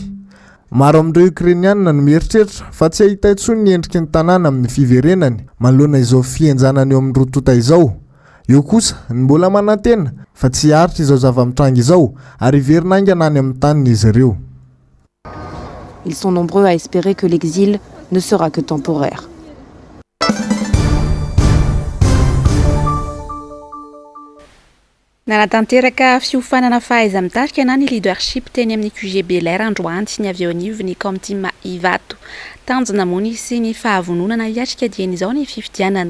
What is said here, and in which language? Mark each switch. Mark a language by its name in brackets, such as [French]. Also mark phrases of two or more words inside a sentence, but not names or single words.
[Malagasy] Maro amin'ireo Ukrainianina no mieritreritra fa tsy ahita intsony ny endriky ny tanàna amin'ny fiverenany manoloana izao fihenjanany eo amin'ny rotota izao. Eo kosa ny mbola manantena fa tsy haritra izao zava-mitranga izao ary verina aingana any amin'ny taniny izy ireo. [French] Ils sont nombreux à espérer que l'exil ne sera que temporaire. [Malagasy] Nanatanteraka fiofanana fahaiza-mitarika na ny leadership teny amin'ny QG Belair androany sy ny avy eo anivy ny Comtima Ivato. Tanjona mony sy ny fahavononana hiatrika dieny izao ny fifidianana.